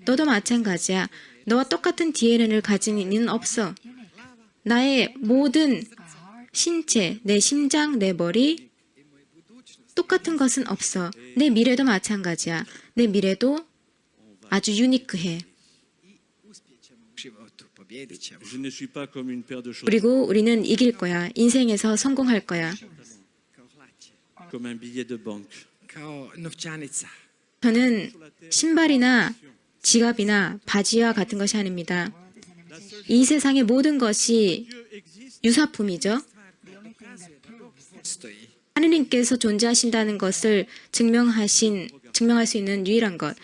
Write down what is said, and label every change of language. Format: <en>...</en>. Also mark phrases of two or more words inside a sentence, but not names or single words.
<ko>너도 마찬가지야. 너와 똑같은 DNA를 가진 이는 없어. 나의 모든 신체, 내 심장, 내 머리 똑같은 것은 없어. 내 미래도 마찬가지야. 내 미래도 아주 유니크해.</ko> <hr>U životu pobjedit ćemo.</hr> <fr>Je ne suis pas comme une paire de chaussures,</fr> <ko>그리고 우리는 이길 거야. 인생에서 성공할 거야.</ko> <hr>Kao hlače,</hr> <fr>comme un billet de banque.</fr> <hr>kao novčanica.</hr> <ko>저는 신발이나 지갑이나 바지와 같은 것이 아닙니다. 이 세상의 모든 것이 유사품이죠.</ko> <hr>Postoji.</hr> <ko>하느님께서 존재하신다는 것을 증명할 수 있는 유일한 것.</ko>